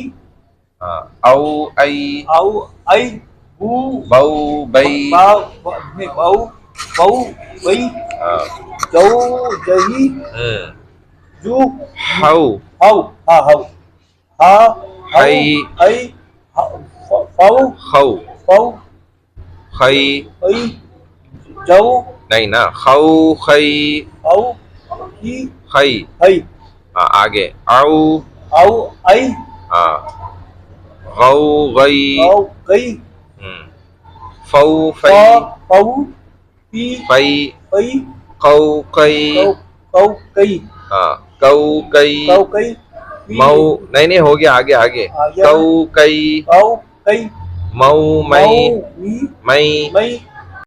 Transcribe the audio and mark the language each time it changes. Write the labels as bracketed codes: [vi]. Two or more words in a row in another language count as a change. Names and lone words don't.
[hi] हाँ औ आई औ आई बू बऊ बई बाव नहीं बाऊ बाऊ बई हाँ जौ जही जू हौ हाउ हाँ हाउ हा हई हई फाउ खौ फाउ खई हई जौ नहीं ना खौ खई हाउ ही खई हई हाँ आगे औ आउ आई हाँ गौ गई औ गई फौ फा फई फाउ पी फई पई कौ कई कौ कौ कई हाँ कौ कई कौ कई मऊ नहीं नहीं हो गया आगे आगे आ गया। कौ कई कौ कई मऊ मई मी मई मई